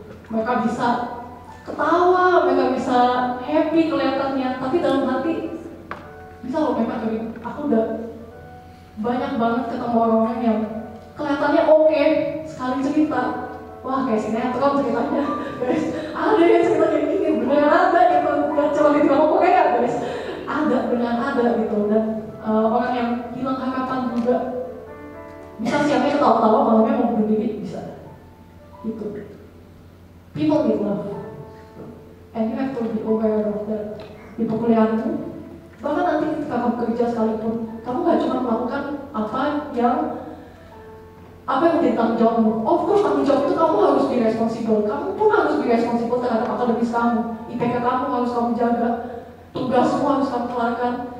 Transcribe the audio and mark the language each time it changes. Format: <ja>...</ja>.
<id>Mereka bisa ketawa, mereka bisa happy kelihatannya, tapi dalam hati bisa loh mereka dari aku udah banyak banget ketemu orang-orang yang kelihatannya oke, sekali cerita, wah kayak sinetron ceritanya, guys. Ada yang cerita kayak gini, beneran ada gitu, nggak cuma di drama Korea, guys. Ada, beneran ada gitu. Dan orang yang hilang harapan juga bisa siapnya ketawa-tawa, malamnya mau bunuh diri bisa. Gitu.</id> <en>People need love, and you have to be aware of that.</en> <id>Di perkuliahanmu, bahkan nanti ketika kamu kerja sekalipun, kamu gak cuma melakukan apa yang menjadi tanggung jawabmu. Of course, tanggung jawab itu kamu harus</id> <en>be responsible.</en> <id>Kamu pun harus be responsible terhadap akademis kamu. IPK kamu harus kamu jaga, tugasmu harus kamu keluarkan.</id>